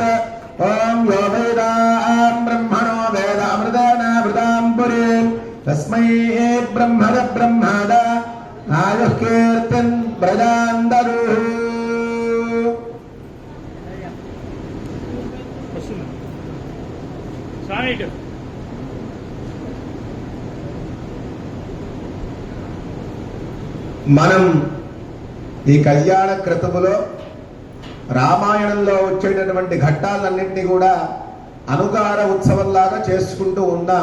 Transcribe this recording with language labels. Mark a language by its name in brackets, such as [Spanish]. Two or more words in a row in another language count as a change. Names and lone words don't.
[Sanskrit] ॐ यो वेदां ब्रह्मणो वेदामृतेनामृतां पुरीं तस्मै ब्रह्मण ब्रह्मण आयुः कीर्तिं प्रजां दरुः. [Telugu] మనం ఈ కళ్యాణ క్రతువులో రామాయణంలో వచ్చేటటువంటి ఘట్టాలన్నింటినీ కూడా అనుగార ఉత్సవంలాగా చేసుకుంటూ ఉన్నాం.